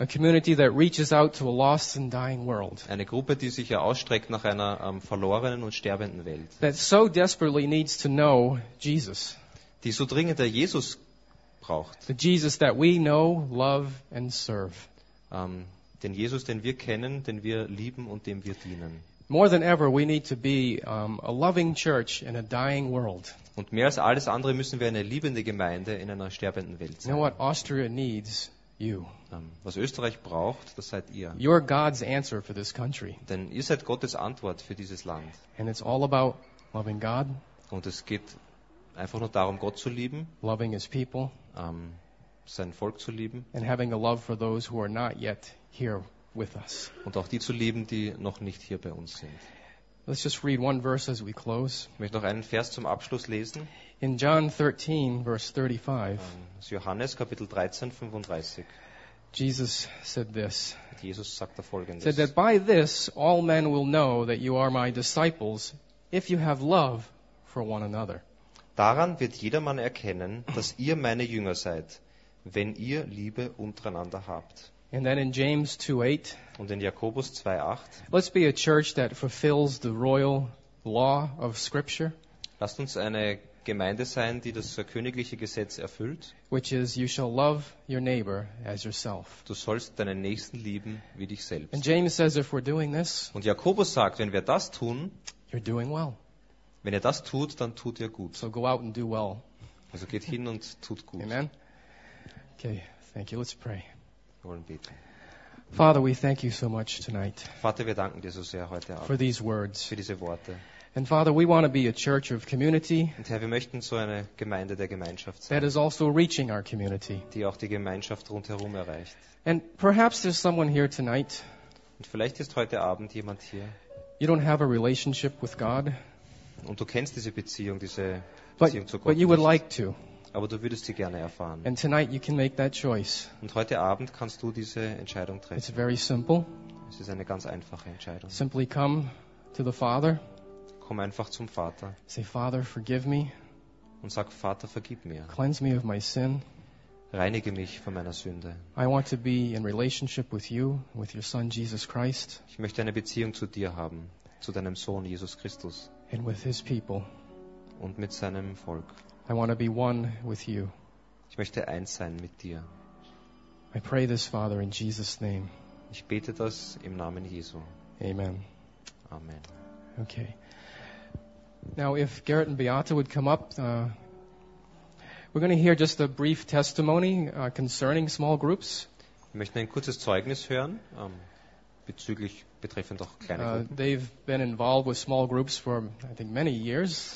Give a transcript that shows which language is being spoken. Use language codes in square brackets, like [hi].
[en] A community that reaches out to a lost and dying world. [de] Eine Gruppe, die sich ja ausstreckt nach einer verlorenen und sterbenden Welt. [en] That so desperately needs to know Jesus. [de] Die so dringend der Jesus braucht. [en] The Jesus that we know, love and serve. [de] Den Jesus, den wir kennen, den wir lieben und dem wir dienen. [en] More than ever we need to be a loving church in a dying world. [de] Und mehr als alles andere müssen wir eine liebende Gemeinde in einer sterbenden Welt sein. [en] You know what Austria needs? You. [de] Was Österreich braucht, das seid ihr. [en] You're God's answer for this country. [de] Denn ihr seid Gottes Antwort für dieses Land. [en] And it's all about loving God. [de] Und es geht einfach nur darum, Gott zu lieben. [en] Loving his people. [de] Sein Volk zu lieben. [en] And having a love for those who are not yet here with us. [de] Und auch die zu lieben, die noch nicht hier bei uns sind. [en] Let's just read one verse as we close. [de] Ich möchte noch einen Vers zum Abschluss lesen. [en] In John 13, verse 35. [de] Das ist Johannes Kapitel 13, 35. [en] Jesus said this. [de] Jesus sagt Folgendes. [en] Said that by this all men will know that you are my disciples if you have love for one another. [de] Daran wird jedermann erkennen, dass ihr meine Jünger seid, wenn ihr Liebe untereinander habt. [en] And then in James 2:8. [de] Und in Jakobus 2:8. [en] Let's be a church that fulfills the royal law of Scripture. [de] Lasst uns eine Gemeinde sein, die das königliche Gesetz erfüllt. [en] Which is, you shall love your neighbor as yourself. [de] Du sollst deinen Nächsten lieben wie dich selbst. [en] And James says, if we're doing this. [de] Und Jakobus sagt, wenn wir das tun. [en] You're doing well. [de] Wenn ihr das tut, dann tut ihr gut. [en] So go out and do well. [de] Also geht hin und tut gut. [en] Amen. Okay, thank you. Let's pray. Father, we thank you so much tonight. [de] Vater, wir danken dir so sehr heute Abend. [en] For these words. [de] Für diese Worte. [en] And Father, we want to be a church of community. [de] Und Herr, wir möchten so eine Gemeinde der Gemeinschaft sein. [en] That is also reaching our community. [de] Die auch die Gemeinschaft rundherum erreicht. [en] And perhaps there's someone here tonight. [de] Und vielleicht ist heute Abend jemand hier. [en] You don't have a relationship with God. [de] Und du kennst diese Beziehung zu Gott. [en] But you would [de] nicht. [en] Like to. [de] Aber du würdest sie gerne erfahren. [en] And tonight you can make that choice. [de] Und heute Abend kannst du diese Entscheidung treffen. [en] It's very simple. [de] Es ist eine ganz einfache Entscheidung. [en] Simply come to the Father. [de] Komm einfach zum Vater. [en] Say, Father, forgive me. [de] Und sag, Vater, vergib mir. [en] Cleanse me of my sin. [de] Reinige mich von meiner Sünde. [en] I want to be in relationship with you, with your Son Jesus Christ. [de] Ich möchte eine Beziehung zu dir haben, zu deinem Sohn Jesus Christus. [en] And with his people. [de] Und mit seinem Volk. [en] I want to be one with you. [de] Ich möchte eins sein mit dir. [en] I pray this, Father, in Jesus' name. [de] Ich bete das im Namen Jesu. [en] Amen. [de] Amen. [en] Okay. Now, if Gerrit and Beata would come up, we're going to hear just a brief testimony concerning small groups. [de] Wir möchten ein kurzes Zeugnis hören bezüglich betreffend auch kleine Gruppen. [en] They've been involved with small groups for, I think, many years.